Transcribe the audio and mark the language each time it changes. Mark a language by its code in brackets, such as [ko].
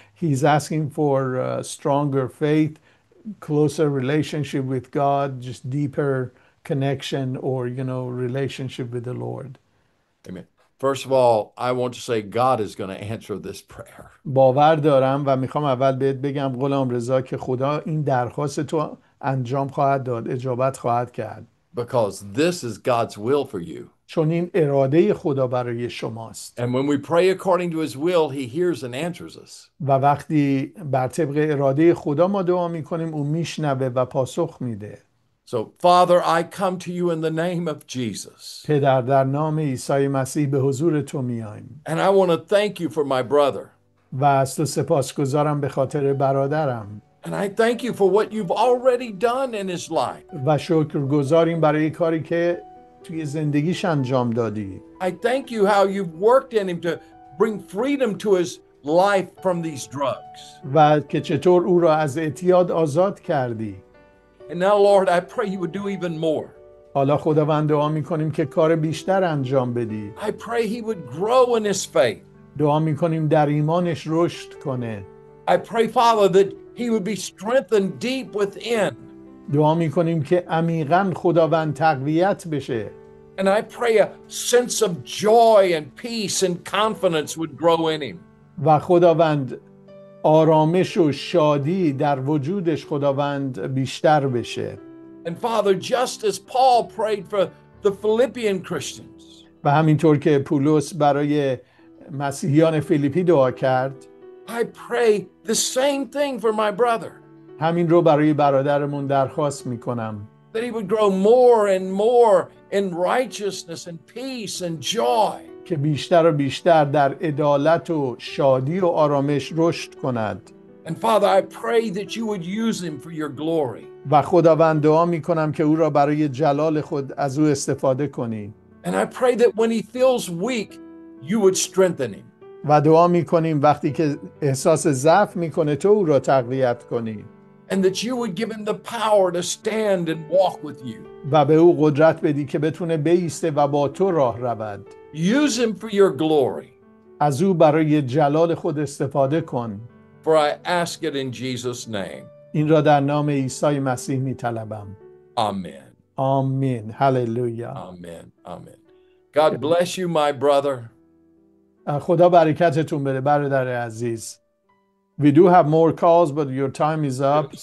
[en] He's asking for stronger faith, closer relationship with God, just deeper connection or relationship with the Lord. Amen. First of all, I want to say God is going to answer this prayer. [fa] باور دارم و میخوام اول بهت بگم غلامرضا که خدا این درخواست تو انجام خواهد داد، اجابت خواهد کرد. [en] because this is God's will for you. [fa] چون این اراده خدا برای شماست. [en] And when we pray according to his will, he hears and answers us. [fa] و وقتی بر طبق اراده خدا ما دعا میکنیم او میشنوه و پاسخ میده. [en] So, Father, I come to you in the name of Jesus. [fa] پدر در نام عیسی مسیح به حضور تو میایم [en] And I want to thank you for my brother. [fa] و از تو سپاسگزارم به خاطر برادرم [en] And I thank you for what you've already done in his life. [fa] و شکرگزاریم برای کاری که توی زندگیش انجام دادی. [en] I thank you how you've worked in him to bring freedom to his life from these drugs. [fa] و که چطور او را از اعتیاد آزاد کردی. [en] And now, Lord, I pray you would do even more. [fa] حالا خداوند دعا میکنیم که کار بیشتر انجام بدی. [en] I pray he would grow in his faith. [fa] دعا میکنیم در ایمانش رشد کنه. [en] I pray, Father, that he would be strengthened deep within. [fa] دعا میکنیم که عمیقاً خداوند تقویت بشه. [en] And I pray a sense of joy and peace and confidence would grow in him. [fa] و خداوند آرامش و شادی در وجودش خداوند بیشتر بشه. [en] And Father, just as Paul prayed for the Philippian Christians, [fa] و همینطور که پولس برای مسیحیان فیلیپی دعا کرد، [en] I pray the same thing for my brother, [fa] همین رو برای برادرمون درخواست میکنم [en] that he would grow more and more in righteousness and peace and joy. [fa] که بیشتر و بیشتر در عدالت و شادی و آرامش رشد کند. [en] And Father, I pray that you would use him for your glory. [fa] و خداوند دعا میکنم که او را برای جلال خود از او استفاده کنی. [en] And I pray that when he feels weak, you would strengthen him. [fa] و دعا میکنیم وقتی که احساس ضعف میکنه تو او را تقویت کنی. [en] And that you would give him the power to stand and walk with you. [fa] و به او قدرت بدی که بتونه بایسته و با تو راه رود. [en] Use him for your glory. [fa] از او برای جلال خود استفاده کن. [en] For I ask it in Jesus' name. [fa] این را در نام عیسی مسیح میطلبم. [en] Amen. [fa] آمین. هللویا. [en] Amen. Amen. God bless you, my brother. [fa] خدا برکتتون بده برادر عزیز. [en] We do have more calls but your time is up.